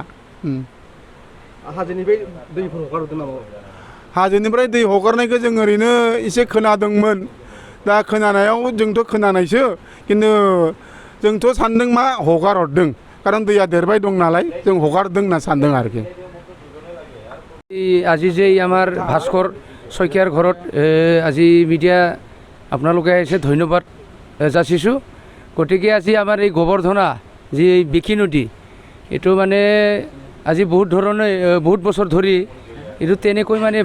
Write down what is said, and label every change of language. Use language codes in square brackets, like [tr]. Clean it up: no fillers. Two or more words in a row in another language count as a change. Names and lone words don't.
[brx] हाजोनिफ्राय दैफोर हगारहरदों नामा हाजोनिफ्राय दै हगारनायखौ जों ओरैनो एसे खोनादोंमोन दा खोनानायाव जोंथ' खोनानायसो खिन्थु जोंथ' सान्दों मा हगारहरदों खारन दैया देरबाय दं नालाय जों हगारदों होनना सान्दों आरोखि [as] আজি যে আমাৰ ভাস্কৰ শইকীয়াৰ ঘৰত আজি মিডিয়া আপোনালোকে আহিছে ধন্যবাদ যাচিছোঁ গতিকে আজি আমাৰ এই গোবৰ্ধনা যি বিকি নদী এইটো মানে আজি বহুত বছৰ ধৰি এইটো তেনেকৈ মানে